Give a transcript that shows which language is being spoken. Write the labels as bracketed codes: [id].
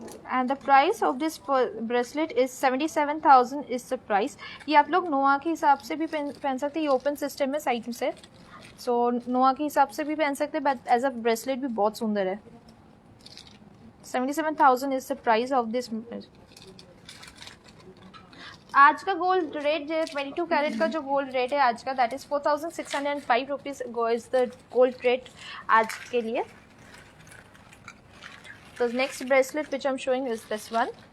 [en] And the price of this bracelet is 77,000 is the price. [hi] ये आप लोग नोआ के हिसाब से भी पहन सकते हैं. ये ओपन सिस्टम है साइड से, सो नोआ के हिसाब से भी पहन सकते हैं, [en] but as a bracelet [hi] भी बहुत सुंदर है. [en] 77,000 is the price of this. [hi] आज का गोल्ड रेट जो 22 कैरेट का जो गोल्ड रेट है आज का, [en] that is 4,605 rupees is the gold rate [hi] आज के लिए. [en] The next bracelet which I'm showing is this one.